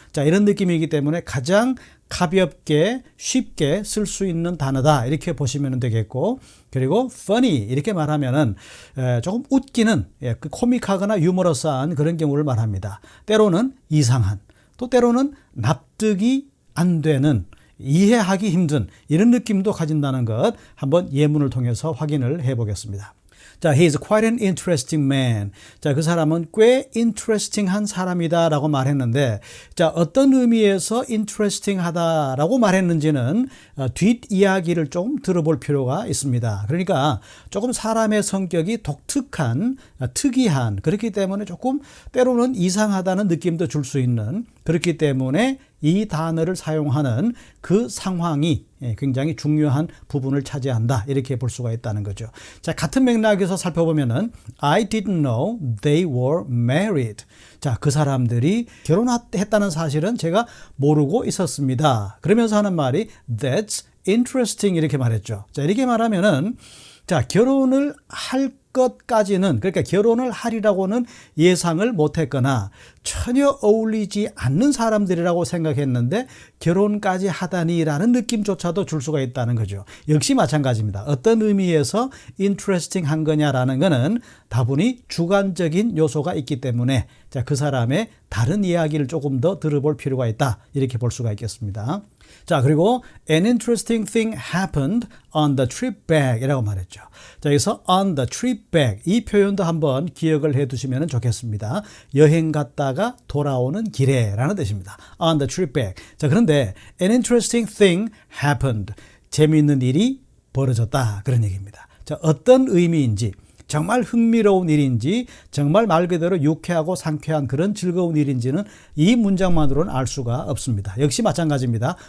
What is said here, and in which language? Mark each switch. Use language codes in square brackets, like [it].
[ko] 자, 이런 느낌이기 때문에 가장 가볍게 쉽게 쓸 수 있는 단어다, 이렇게 보시면 되겠고, 그리고 funny 이렇게 말하면은 조금 웃기는, 코믹하거나 유머러스한 그런 경우를 말합니다. 때로는 이상한, 또 때로는 납득이 안 되는, 이해하기 힘든 이런 느낌도 가진다는 것, 한번 예문을 통해서 확인을 해 보겠습니다. [en] 자, he is quite an interesting man. [ko] 자, 그 사람은 꽤 interesting한 사람이다 라고 말했는데, 자, 어떤 의미에서 interesting하다라고 말했는지는 뒷이야기를 좀 들어볼 필요가 있습니다. 그러니까 조금 사람의 성격이 독특한, 특이한, 그렇기 때문에 조금 때로는 이상하다는 느낌도 줄 수 있는, 그렇기 때문에 이 단어를 사용하는 그 상황이 굉장히 중요한 부분을 차지한다, 이렇게 볼 수가 있다는 거죠. 자, 같은 맥락에서 살펴보면은 [en] I didn't know they were married. [ko] 자, 그 사람들이 결혼했다는 사실은 제가 모르고 있었습니다. 그러면서 하는 말이 [en] That's interesting, [ko] 이렇게 말했죠. 자, 이렇게 말하면은, 자, 결혼을 할 것까지는, 그러니까 결혼을 하리라고는 예상을 못했거나 전혀 어울리지 않는 사람들이라고 생각했는데 결혼까지 하다니라는 느낌조차도 줄 수가 있다는 거죠. 역시 마찬가지입니다. 어떤 의미에서 interesting한 거냐라는 거는 다분히 주관적인 요소가 있기 때문에, 자, 그 사람의 다른 이야기를 조금 더 들어볼 필요가 있다, 이렇게 볼 수가 있겠습니다. [en] 자, 그리고 an interesting thing happened on the trip back [ko] 이라고 말했죠. 자, 여기서 [en] on the trip back, [ko] 이 표현도 한번 기억을 해 두시면 좋겠습니다. 여행 갔다가 돌아오는 길에 라는 뜻입니다. [en] on the trip back. [ko] 자, 그런데 [en] an interesting thing happened, [ko] 재미있는 일이 벌어졌다, 그런 얘기입니다. 자, 어떤 의미인지, 정말 흥미로운 일인지, 정말 말 그대로 유쾌하고 상쾌한 그런 즐거운 일인지는 이 문장만으로는 알 수가 없습니다. 역시 마찬가지입니다.